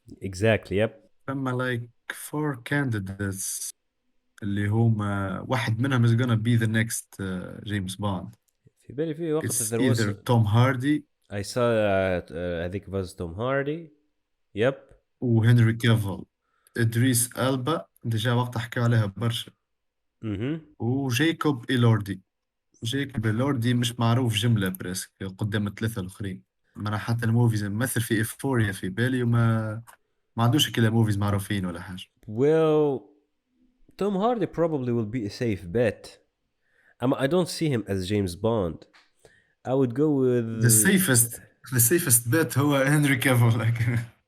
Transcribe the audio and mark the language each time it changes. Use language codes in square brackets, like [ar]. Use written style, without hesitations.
[en] Exactly, yep. like four candidates [ar] اللي هما [en] واحد منهم is gonna be the next James Bond. [ar] في بالي في وقت [en] It's there was... either Tom Hardy I saw I think it was Tom Hardy. Yep. [ar] وهنري كافيل. إدريس ألبا ديجا وقت حكوا عليها برشا. وجايكوب إيلوردي. جايكوب إيلوردي مش معروف جملة بريسك قدام الثلاثة الآخرين. أنا حتى الموفيز مثل في إيفوريا في بالي ما عندوش كلا موفيز معروفين ولا حاجة. [en] Well, Tom Hardy probably will be a safe bet. I don't see him as James Bond. I would go with the safest bet هو Henry Cavill.